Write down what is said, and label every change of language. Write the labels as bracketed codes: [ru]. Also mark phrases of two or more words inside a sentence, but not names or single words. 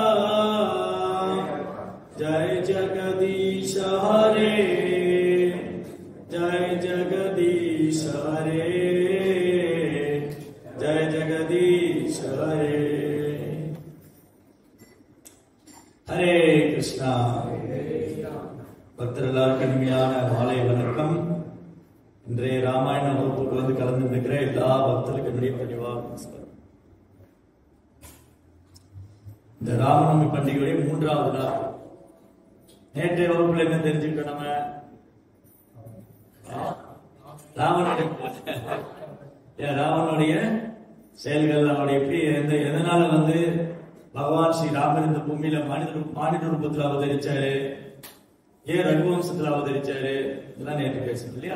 [hi] जय जगदीश हरे जय जगदीश हरे जय जगदीश हरे हरे कृष्ण [ta] பக்தர்களுக்கு இனிமையான மாலை வணக்கம். இன்றைய ராமாயண வகுப்புக்கு வந்து கலந்து இருக்கிற எல்லா பக்தர்களுக்கு என்னுடைய பணிவான நமஸ்காரம். இந்த ராமநவமி பண்டிகையுடைய 3வது நாள். நேற்றைய வகுப்புல என்ன தெரிஞ்சுக்கிட்டோம்? நம்ம ராவனுடைய செயல்கள், அவருடைய எப்படி எதனால வந்து பகவான் ஸ்ரீ ராமர் இந்த பூமியில மானிட ரூபத்தில் அவதரிச்சாரு, ஏன் ரகுவம்சத்தில் அவதரிச்சாரு, இதெல்லாம் நேற்று பேசணும் இல்லையா?